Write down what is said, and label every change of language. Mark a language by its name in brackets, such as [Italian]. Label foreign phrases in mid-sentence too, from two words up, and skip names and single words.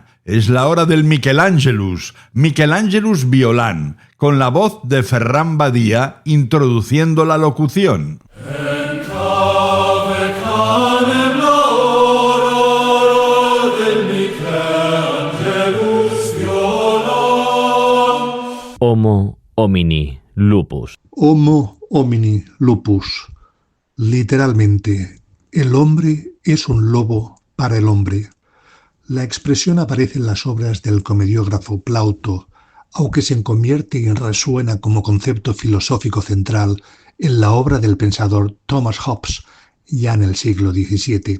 [Spanish] Es la hora del Michelangelus Violán, con la voz de Ferran Badía introduciendo la locución. [Latin] Homo homini lupus. Homo homini lupus. [Spanish] Literalmente, el hombre es un lobo para el hombre. La expresión aparece en las obras del comediógrafo Plauto, aunque se convierte y resuena como concepto filosófico central en la obra del pensador Thomas Hobbes, ya en el siglo XVII.